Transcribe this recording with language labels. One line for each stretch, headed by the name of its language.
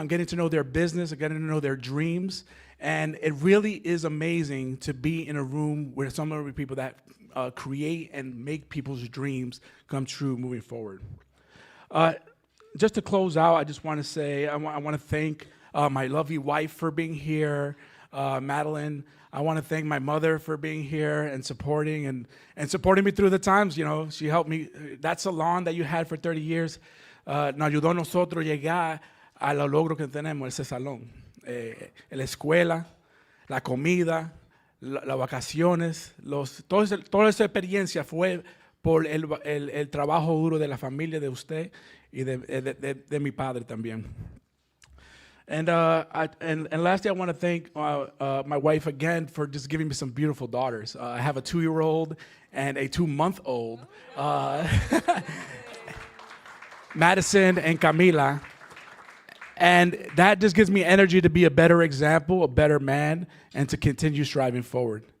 English: I'm getting to know their business. I'm getting to know their dreams, and it really is amazing to be in a room with some of the people that create and make people's dreams come true moving forward. Just to close out, I just want to say I want to thank my lovely wife for being here, Madeline. I want to thank my mother for being here and supporting me through the times. You know, she helped me. That salon that you had for 30 years
Spanish: nos ayudó a nosotros llegar a los logros que tenemos ese salón. La escuela, la comida, las vacaciones, toda esa experiencia fue por el trabajo duro de la familia de usted y de mi padre también.
English: And lastly, I want to thank my wife again for just giving me some beautiful daughters. I have a 2-year-old and a 2-month-old, Madison and Camila. And that just gives me energy to be a better example, a better man, and to continue striving forward.